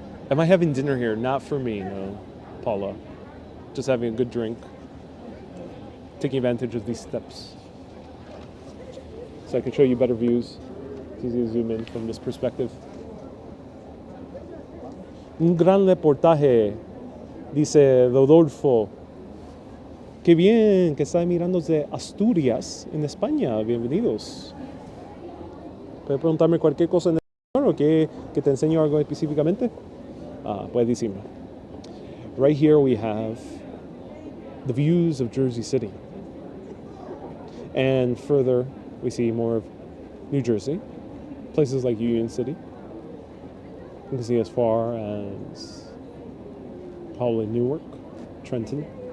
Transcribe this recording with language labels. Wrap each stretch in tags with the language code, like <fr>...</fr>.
<en>Am I having dinner here? Not for me, no, Paula. Just having a good drink. Taking advantage of these steps. So I can show you better views. It's easy to zoom in from this perspective.</en> <es>Un gran reportaje, dice Rodolfo. Qué bien que está mirando de Asturias, en España. Bienvenidos. ¿Puedes preguntarme cualquier cosa en español o que te enseño algo específicamente? Puedes decirme.</es> <en>Right here we have the views of Jersey City. And further, we see more of New Jersey. Places like Union City. You can see as far as probably Newark, Trenton.</en>